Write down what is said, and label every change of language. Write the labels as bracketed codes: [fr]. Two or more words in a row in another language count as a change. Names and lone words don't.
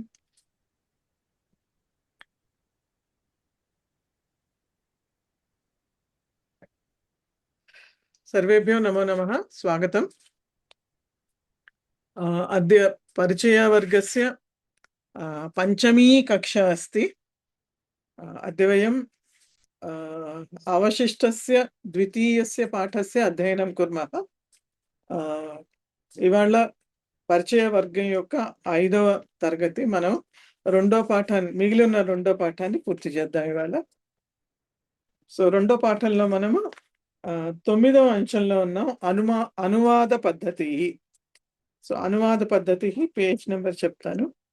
[sa] सर्वेभ्यो नमो नमः। स्वागतम्। अद्य परिचयवर्गस्य पञ्चमी कक्षा अस्ति। अद्य वयं अवशिष्टस्य द्वितीयस्य पाठस्य अध्ययनं कुर्मः। [te] ఇవాళ పరిచయ వర్గం యొక్క 5వ తరగతి మనం రెండో పాఠాన్ని మిగిలిన రెండో పాఠాన్ని పూర్తి చేద్దాం ఇవాళ. సో రెండో పాఠంలో మనము 9వ అంశంలో ఉన్నాం. అనువాద పద్ధతి. సో అనువాద పద్ధతి [en] page number [te] చెప్తాను.